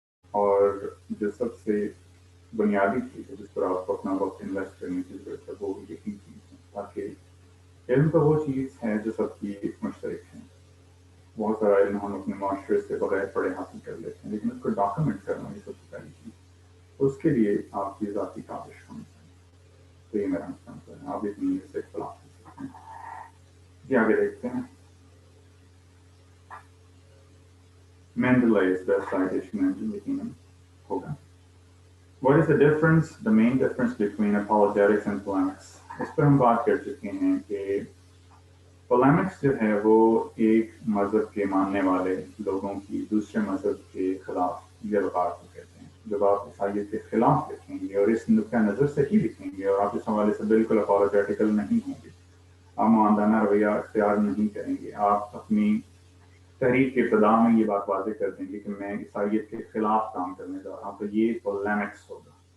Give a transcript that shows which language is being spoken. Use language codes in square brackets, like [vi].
[ur] اور جو سب سے بنیادی چیز ہے جس پر آپ کو اپنا وقت انویسٹ کرنے کی ضرورت ہے وہ یہی چیز ہے تاکہ علم تو وہ چیز ہے جو سب کی مشترک ہے. بہت سارا علم ہم اپنے معاشرے سے بغیر پڑھے حاصل کر لیتے ہیں لیکن اس کو ڈاکومنٹ کرنا یہ سب سے پہلی چیز. اس کے لیے آپ کی ذاتی کاوش ہونی چاہیے. تو یہ میرا مشورہ ہے. آپ اتنی سے اختلاف کر سکتے ہیں. جی آگے دیکھتے ہیں. [en] Mendeley's best citation engine [ur] یقیناً ہوگا. [en] What is the difference, the main difference between apologetics and polemics? [ur] اس پر ہم بات کر چکے ہیں کہ polemics جو ہے وہ ایک مذہب کے ماننے والے لوگوں کی دوسرے مذہب کے خلاف یہ الغاز کو کہتے ہیں. جب آپ عیسائیت کے خلاف لکھیں گے اور اس نقطۂ نظر سے ہی لکھیں گے اور آپ اس حوالے سے بالکل اپولوجیٹیکل نہیں ہوں گے, آپ معاندانہ رویہ اختیار نہیں کریں گے, آپ اپنی تحریر کے ابتدا میں یہ بات واضح کر دیں گے کہ میں عیسائیت کے خلاف کام کرنے جا رہا ہوں, تو یہ پولیمکس ہوگا.